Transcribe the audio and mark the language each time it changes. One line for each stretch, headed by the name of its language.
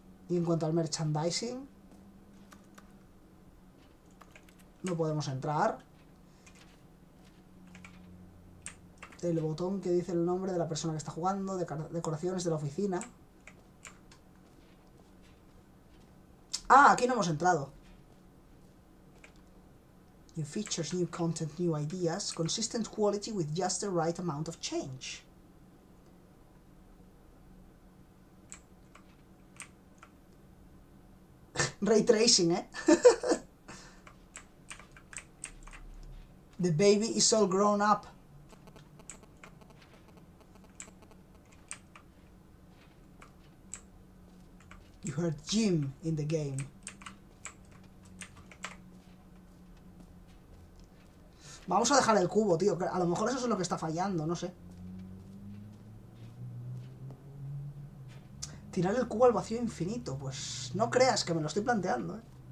Spanish: Y en cuanto al merchandising, no podemos entrar. El botón que dice el nombre de la persona que está jugando, decoraciones de la oficina. Ah, aquí no hemos entrado.
English: New features, new content, new ideas. Consistent quality with just the right amount of change.
Spanish: Ray tracing, ¿eh?
English: The baby is all grown up. You heard Jim in the game.
Spanish: Vamos a dejar el cubo, tío. A lo mejor eso es lo que está fallando, no sé. Tirar el cubo al vacío infinito. Pues no creas que me lo estoy planteando, ¿eh?